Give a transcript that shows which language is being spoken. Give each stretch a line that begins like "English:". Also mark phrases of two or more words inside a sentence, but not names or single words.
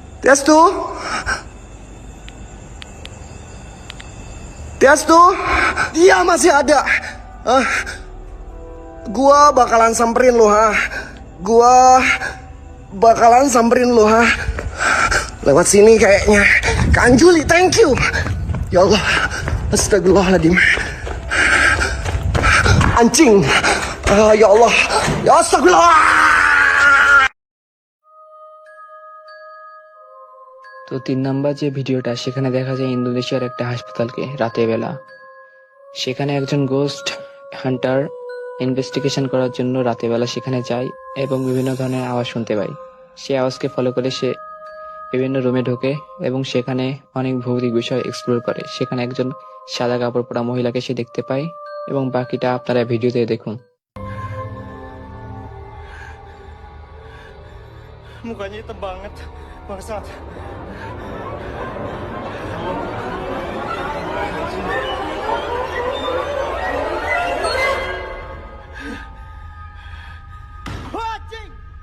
Indonesian: Tiastu. Tiastu. Dia masih ada. Gua bakalan samperin lu, ha. Gua bakalan samperin lu, ha. Lewat sini kayaknya. Kak Anjuli,
English: thank you.
Arabic: يا الله. Astagfirullahaladzim. Anjing. يا الله. يا أستغفر الله.
Bangla: তো 3 নাম্বার যে ভিডিওটা, সেখানে দেখা যায় ইন্দোনেশিয়ার একটা হাসপাতালকে রাতের বেলা। সেখানে একজন
English: ghost hunter investigation
Bangla: করার জন্য রাতের বেলা সেখানে যায় এবং বিভিন্ন ধরনের আওয়াজ শুনতে পায়। সেই আওয়াজকে ফলো করে সে বিভিন্ন রুমে ঢোকে এবং সেখানে অনেক ভৌতিক বিষয় এক্সপ্লোর করে। সেখানে একজন সাদা কাপড় পরা মহিলাকে সে দেখতে পায় এবং বাকিটা আপনারা ভিডিওতে দেখুন।
Indonesian: Mukanya hitam banget, bangsat. Anjing!